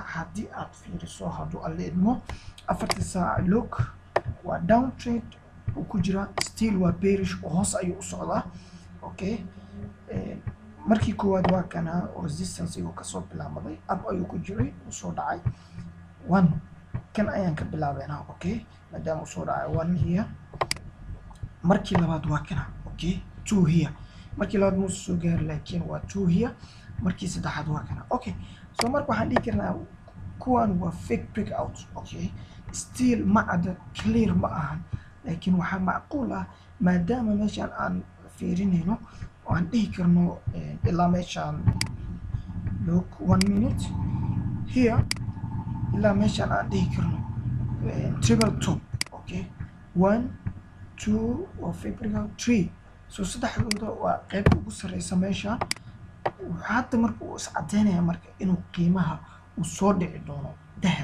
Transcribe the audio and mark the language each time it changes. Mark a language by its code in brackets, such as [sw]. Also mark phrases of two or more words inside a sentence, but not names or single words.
[so] haddii aad fiiriso hadduu alle idmo afarta saac look waa [en] down trade [so] ku jira still waa bearish oo hoos ayuu u socdaa okay markii koowaad waa kana resistance uu ka soo bilaabay up ayuu ku jiray uu soo dhacay 1 kan ayaan ka bilaabeynaa okay maadaama uu soo dhacay 1 here markii labaad waa kana okay 2 here markii labaad muu soo gaar laakiin waa 2 here markii saddexaad waa kana okay so marka waxaan dhigi karnaa kuwan waa [en] fake breakout [so] okay still ma ada clear ma ahan لكن waxaa macquul ah maadaama meeshaan aan fiirinayno oo aan dhihi karno ilaa meeshaan look [en] 1 minute here [so] ilaa meeshaan aan dhihi karno [en] triple top [so] okay 1 2 oo February 3 so saddexdooda waa qayb ugu sareysa meeshaan hadda marka uu is cadeynaya marka inuu qiimaha uu soo dhici doono dahab